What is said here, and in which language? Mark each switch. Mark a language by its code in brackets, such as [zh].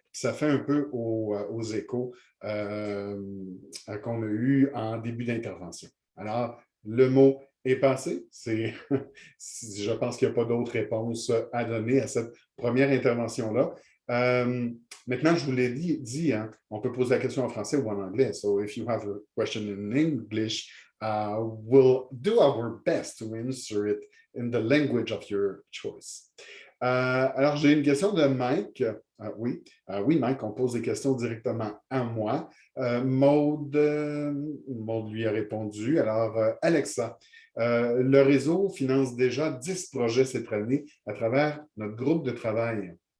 [fr] Ça fait un peu aux échos qu'on a eu en début d'intervention. Alors, le mot est passé. Je pense qu'il n'y a pas d'autre réponse à donner à cette première intervention-là. Maintenant, je vous l'ai dit, hein, on peut poser la question en français ou en anglais. [en] So, if you have a question in English, we'll do our best to answer it in the language of your choice. [fr] Alors, j'ai une question de Mike. Oui, Mike, on pose des questions directement à moi. Maude lui a répondu. Alors, Alexa, le réseau finance déjà 10 projets cette année à travers notre groupe de travail.